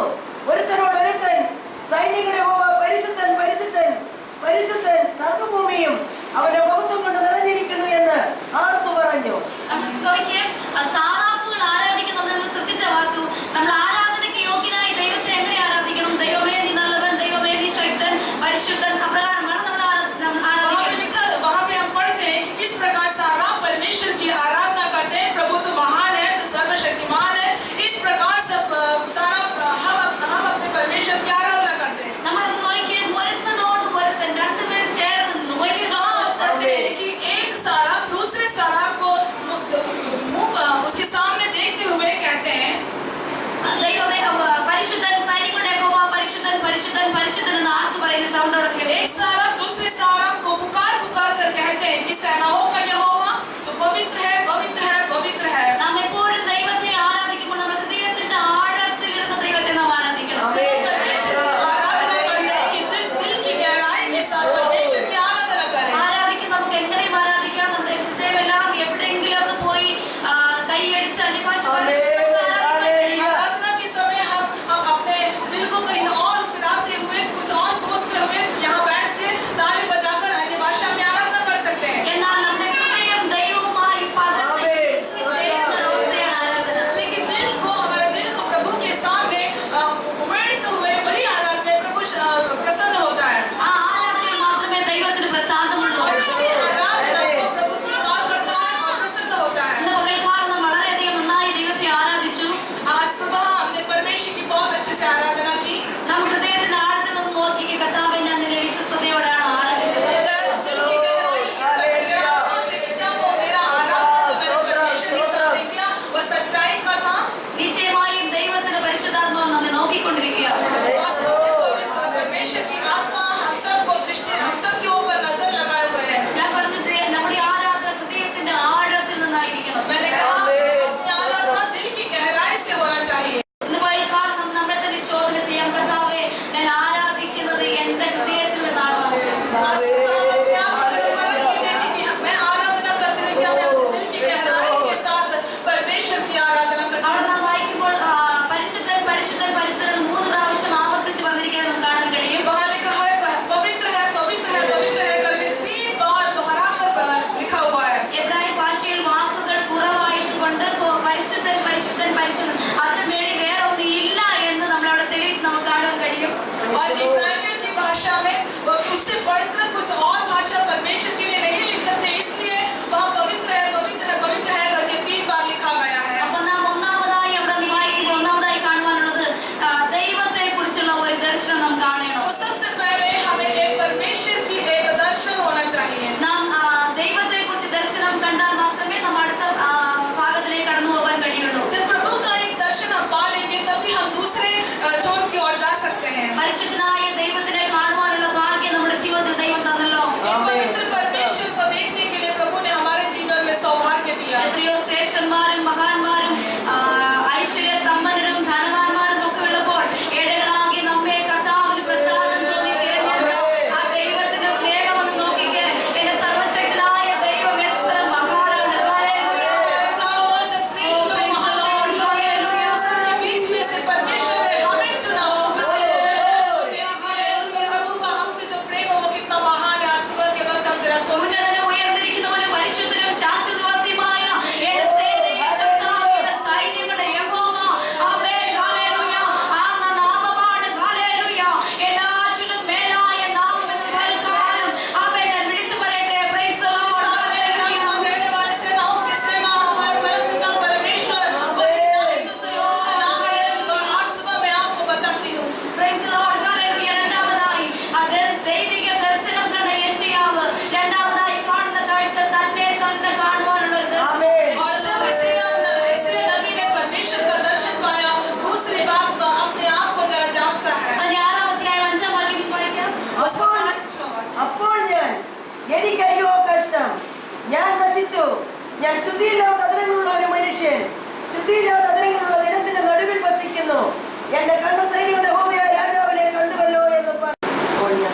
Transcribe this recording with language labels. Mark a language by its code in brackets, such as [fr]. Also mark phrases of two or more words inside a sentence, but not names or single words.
[ml] ഒരുത്തനോടൊരുത്തൻ, സൈന്യങ്ങളുടെ യഹോവ പരിശുദ്ധൻ പരിശുദ്ധൻ പരിശുദ്ധൻ, സർവ്വഭൂമിയും അവന്റെ മഹത്വം കൊണ്ട് നിറഞ്ഞിരിക്കുന്നു എന്ന് ആർത്തു പറഞ്ഞു. സാറാഫുകൾ ആരാധിക്കുന്നത് നമ്മൾ ശ്രദ്ധിച്ച വാക്കു. നമ്മൾ ആരാധനയ്ക്ക് യോഗ്യനായി ദൈവത്തെ എങ്ങനെ ആരാധിക്കണം? ദൈവമേ നീ നല്ലവൻ, ദൈവമേ നീ ശക്തൻ, പരിശുദ്ധൻ, അപ്രകാരമാണ് നമ്മൾ ആരാധിക്കുന്നത്. [hi] वहाँ पे हम पढ़ते हैं कि किस प्रकार सारा परमेश्वर की आराधना करते हैं। प्रभु तो महान है, तो सर्वशक्तिमान है। इस प्रकार सब सारा हम अपने परमेश्वर की आराधना करते हैं। [ml] നമ്മൾ നോക്കിയ ഒരുത്തനോട് ഒരുത്തൻ രണ്ടുപേരും ചേർന്ന് [hi] लेकिन वहाँ हम पढ़ते हैं कि एक सारा दूसरे सारा को उसके सामने देखते हुए कहते हैं [ml] ദൈവമേ പരിശുദ്ധൻ, സൈനികരുടെ യഹോവ പരിശുദ്ധൻ പരിശുദ്ധൻ പരിശുദ്ധൻ എന്ന് ആർത്തു പറയുന്ന സൗണ്ടോടൊക്കെ [hi] एक सारा दूसरे सारा को पुकार पुकार कर कहते हैं कि सेनाओं का यहोवा तो पवित्र है पवित्र है पवित्र है। [ml] നാം എപ്പോഴും ദൈവത്തെ ആരാധിക്കുമ്പോൾ നമ്മുടെ ഹൃദയത്തിന്റെ ആഴത്തിലിരുന്ന ദൈവത്തെ നാം ആരാധിക്കണം. [hi] आराधना करते हैं कि दिल की गहराई के साथ परमेश्वर की आराधना करें। [ml] ആരാധിക്കാൻ നമുക്ക് എങ്ങനെയും ആരാധിക്കാം. നമ്മുടെ ഹൃദയമെല്ലാം എവിടെയെങ്കിലും ഒന്ന് പോയി കൈയടിച്ച് അന്യഭാഷ [hi] आराधना के समय हम अपने दिल को कहीं और फिराते हुए कुछ और सोचते हुए यहाँ बैठ के ताली बजाकर अन्य भाषा में आराधना कर सकते हैं। [ml] എന്നാൽ നമ്മുടെ ഹൃദയം ദൈവവുമായി [hi] लेकिन हमारे दिल को प्रभु के सामने उमड़ते हुए वही आराधना में प्रभु प्रसन्न होता है। [ml] ആ ആരാധനയിൽ മാത്രമേ ദൈവത്തിന് പ്രസാദമുള്ളൂ. [hi] आराधना को प्रभु स्वीकार करता है और प्रसन्न होता है। [ml] ഇന്ന് പകൽക്കാലം നാം വളരെയധികം നന്നായി ദൈവത്തെ ആരാധിച്ചു. [hi] आज सुबह हमने परमेश्वर की बहुत अच्छे से आराधना की। [ml] നാം ഹൃദയത്തിന്റെ ആഴത്തിൽ നിന്ന് നോക്കി കർത്താവേ ഞാൻ നിന്നെ വിശ്വസ്തയോടാണ് ആരാധിച്ചത്. [hi] दिल की गहराई से आप सोचे कि क्या वो मेरा आराधना जो मैंने परमेश्वर के सामने किया वो सच्चाई का था। [ml] നിശ്ചയമായും ദൈവത്തിന്റെ പരിശുദ്ധാത്മാവ് നമ്മെ നോക്കിക്കൊണ്ടിരിക്കുകയാണ്. [hi] परमेश्वर की आत्मा हम सबको दृष्टि हम सबके ऊपर नजर लगाए हुए हैं। [ml] ഞാൻ പറഞ്ഞത് നമ്മുടെ ആരാധന ഹൃദയത്തിന്റെ ആഴത്തിൽ നിന്നായിരിക്കണം. [hi] मैंने कहा अपनी आराधना दिल की गहराई से होना चाहिए। [ml] ഇന്ന് പകൽക്കാലം നമ്മളെ തന്നെ ശോധന ചെയ്യാം. കർത്താവേ ഞാൻ ആരാധിക്കുന്നത് എന്റെ ഹൃദയത്തിൽ നിന്നാണോ? [hi] मैं आराधना करती हूँ क्या मैं अपने दिल की गहराई के साथ परमेश्वर की आराधना करती [ml] അവിടെ [hi] हूँ। [ml] നാം വായിക്കുമ്പോൾ പരിശുദ്ധൻ പരിശുദ്ധൻ പരിശുദ്ധൻ എന്ന് 3 പ്രാവശ്യം ആവർത്തിച്ച് പറഞ്ഞിരിക്കുന്നത് നമുക്ക് കാണാൻ കഴിയും. [hi] वहाँ लिखा है पवित्र है पवित्र है पवित्र है करके 3 बार दोहरा कर लिखा हुआ है। [ml] എബ്രായ ഭാഷയിൽ വാക്കുകൾ കുറവായതുകൊണ്ട് പരിശുദ്ധൻ പരിശുദ്ധൻ പരിശുദ്ധൻ അതിന് മേളിൽ വേറെ ഒന്നും ഇല്ല എന്ന് നമ്മളവിടെ തെളിയിച്ച് നമുക്ക് കാണാൻ കഴിയും. [hi] और इब्रानियों की भाषा में उससे बढ़कर कुछ और भाषा परमेश्वर के लिए नहीं लिख सकते, इसलिए वहाँ पवित्र है करके 3 बार लिखा गया है। [ml] അപ്പൊ നാം ഒന്നാമതായി അവിടെ നിന്ന് വായിക്കുമ്പോൾ ഒന്നാമതായി കാണുവാനുള്ളത് ദൈവത്തെ കുറിച്ചുള്ള ഒരു ദർശനം നാം കാണണം. [hi] तो सबसे पहले हमें एक परमेश्वर की एक दर्शन होना चाहिए। [ml] നാം ദൈവത്തെ കുറിച്ച് ദർശനം കണ്ടാൽ മാത്രമേ നാം അടുത്ത ഭാഗത്തിലേക്ക് കടന്നു പോകാൻ കഴിയുള്ളൂ. [hi] जब प्रभु का एक दर्शन हम पा लेंगे तभी हम दूसरे छोर की ओर जा सकते हैं। [ml] പരിശുദ്ധനായ ദൈവത്തിനെ കാണുവാനുള്ള ഭാഗ്യം നമ്മുടെ ജീവിതത്തിൽ ദൈവം തന്നല്ലോ. एक पवित्र परमेश्वर को देखने के लिए प्रभु ने हमारे जीवन में सौभाग्य दिया। എത്രയോ ശ്രേഷ്ഠന്മാരും മഹാന്മാരും ഐശ്വര്യ സമ്പന്നരും ധനവാന്മാരും ഒക്കെ ഉള്ളപ്പോൾ ഏഴകളാകി നമ്മെ കർത്താവിന് പ്രസാദം തോന്നി തിരഞ്ഞെടുത്ത ആ ദൈവത്തിന്റെ സ്നേഹം ഒന്ന് നോക്കിക്കേ. എന്റെ സർവശക്തനായ ദൈവം എത്ര മഹാനാണ്. ഹല്ലേലൂയ. [hi] चारों ओर जब श्रेष्ठ लोग सबके बीच में से परमेश्वर ने हमें चुना, उसके प्रभु का हमसे जो प्रेम है वो कितना महान है। आज सुबह के वक्त हम जरा सोचें। [ml] ഉന്നതനും ഉയർന്നിരിക്കുന്നവനും പരിശുദ്ധനും ശാശ്വതവാസിയുമായ എന്റെ സേനയെ കർത്താവിന്റെ സൈന്യങ്ങളുടെ യഹോവ. ആമേൻ. ഹല്ലേലൂയ. ആ നാമമാണ് ഹല്ലേലൂയ. എല്ലാറ്റിനും മേലായ നാമം എന്ന് പൽക്കാലം ആമേൻ ഞാൻ വിളിച്ചു പറയട്ടെ. [en] Praise the Lord. ഹല്ലേലൂയ. [hi] रहने वाले सेनाओं के सेना हमारे परम पिता परमेश्वर वही नाम सबसे ऊंचा नाम है। आज सुबह मैं आपको बताती हूँ। [en] Praise the Lord. ഹല്ലേലൂയ. [ml] രണ്ടാമതായി ദൈവിക ദർശനം കണ്ട യെശയ്യാവ് രണ്ടാമതായി കാണുന്ന കാഴ്ച തന്നെ കാണുവാനുള്ള ഒരു ദർശനം. [hi] और जब यशायाह नबी ने परमेश्वर का दर्शन पाया, दूसरी बात तो अपने आप को जरा जांचता है। [ml] അതിന്റെ 6-ാം അധ്യായം 5-ാം വാക്യം വായിക്കാം. അപ്പോൾ ഞാൻ എനിക്ക് അയ്യോ കഷ്ടം, ഞാൻ നശിച്ചു, ഞാൻ ശുദ്ധിയില്ലാത്ത അതിരങ്ങളുള്ള ഒരു മനുഷ്യൻ, ശുദ്ധിയില്ലാത്ത അതിരങ്ങളുള്ള ജനത്തിന്റെ നടുവിൽ വസിക്കുന്നു. എന്റെ കണ്ട സൈന്യങ്ങളുടെ യഹോവയായ രാജാവിനെ കണ്ടുവല്ലോ എന്ന് പറഞ്ഞു.